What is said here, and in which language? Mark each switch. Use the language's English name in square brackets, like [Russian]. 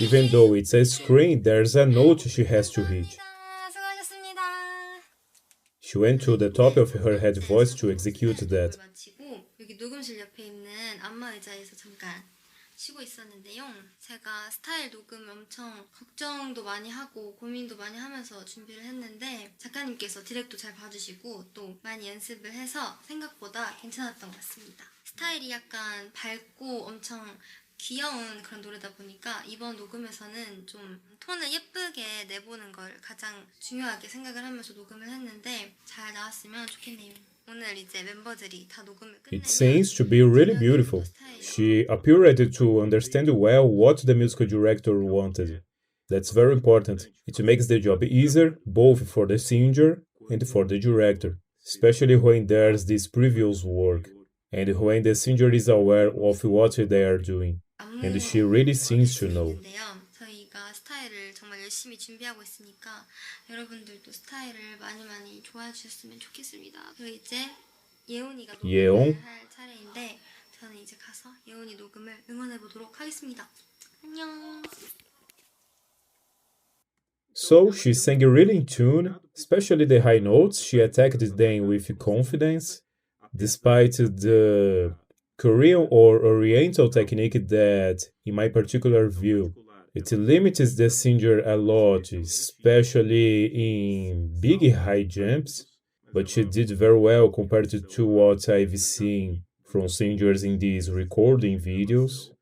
[English] Even though it's a screen, there's a note she has to hit. [Korean] 수고하셨습니다. [English] She went to the top of her head voice to execute that. [Korean] 마치고 여기 녹음실 옆에 있는 안마 의자에서 잠깐 쉬고 있었는데요. 제가 스타일 녹음 엄청 걱정도 많이 하고 고민도 많이 하면서 준비를 했는데 작가님께서 디렉도 잘 봐주시고 또 많이 연습을 해서 생각보다 괜찮았던 것 같습니다. 스타일이 약간 밝고 엄청 귀여운 그런 노래다 보니까 이번 녹음에서는 좀 톤을 예쁘게 내보는 걸 가장 중요하게 생각을 하면서 녹음을 했는데 잘 나왔으면 좋겠네요. 오늘 이제 멤버들이 다 녹음을 끝내면 [English] It seems to be really beautiful. She appeared to understand well what the musical director wanted. That's very important. It makes the job easier both for the singer and for the director, especially when there's this previous work and when the singer is aware of what they are doing. And she really seems to know. [Korean] 저희가 스타일을 정말 열심히 준비하고 있으니까 여러분들도 스타일을 많이 좋아해 주셨으면 좋겠습니다. 그리고 이제 예온이가 녹음을 할 차례인데 저는 이제 가서 예온이 녹음을 응원해 보도록 하겠습니다. 안녕. [English] So she sang really in tune, especially the high notes. She attacked them with confidence, despite the Korean or Oriental technique that, in my particular view, it limits the singer a lot, especially in big high jumps, but she did very well compared to what I've seen from singers in these recording videos.